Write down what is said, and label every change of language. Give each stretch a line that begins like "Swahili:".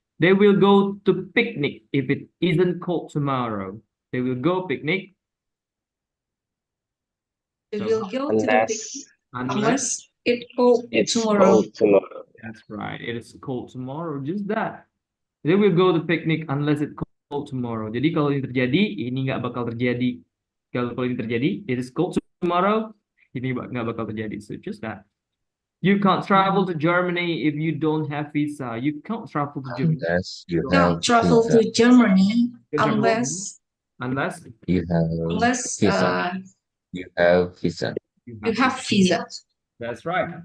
English: They will go to picnic if it isn't cold tomorrow. They will go picnic. They will go to the picnic. Unless it's cold tomorrow. That's right. It is cold tomorrow. Just that. They will go to picnic unless it's cold tomorrow.
Indonesian: Jadi kalau ini terjadi, ini nggak bakal terjadi. Kalau ini terjadi,
English: it is cold tomorrow.
Indonesian: Ini nggak bakal terjadi.
English: So just that. You can't travel to Germany if you don't have visa. You can't travel to Germany. Unless you can't travel to Germany unless you have visa. You have visa. You have visa. That's right.